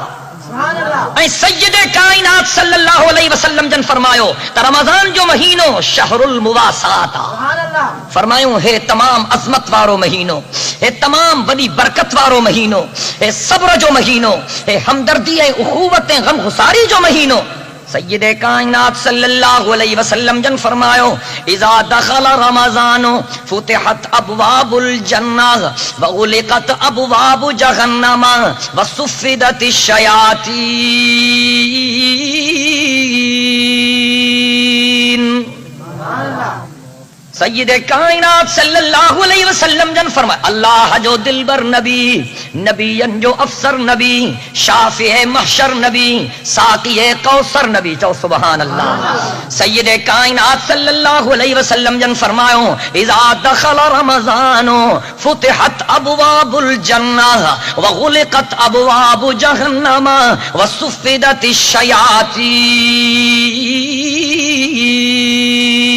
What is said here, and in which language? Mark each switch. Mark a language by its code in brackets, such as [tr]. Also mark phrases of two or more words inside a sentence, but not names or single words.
[sd] ऐं सय्यद काइनात [ar] صلى الله عليه وسلم [sd] जन फरमायो त रमज़ान जो महीनो [ar] شهر المواساة [sd] आहे। फरमायो हे तमाम अज़मत वारो महीनो, हे तमाम वॾी बरकत वारो महीनो, हे सब्र जो महीनो, हे हमदर्दी ऐं उख़ुवत ऐं गमगुसारी जो महीनो। [ar] سيد كائنات صلى الله عليه وسلم [sd] جن فرمايو [ar] إذا دخل رمضان فتحت أبواب الجنة وغلقت أبواب جهنم وصفدت الشياطين. [sd] सय्यद कायनात [ar] صلى الله عليه وسلم [sd] जन फरमाया अल्लाह जो दिलबर नबी, नबियन जो अफसर नबी, शाफिए महशर नबी, साक़िए कौसर नबी। [ar] चओ سبحان الله۔ سيد كائنات صلى الله عليه وسلم [sd] جن فرمايو [ar] إذا دخل رمضان فتحت أبواب الجنة وغلقت أبواب جهنم وصفدت الشياطين.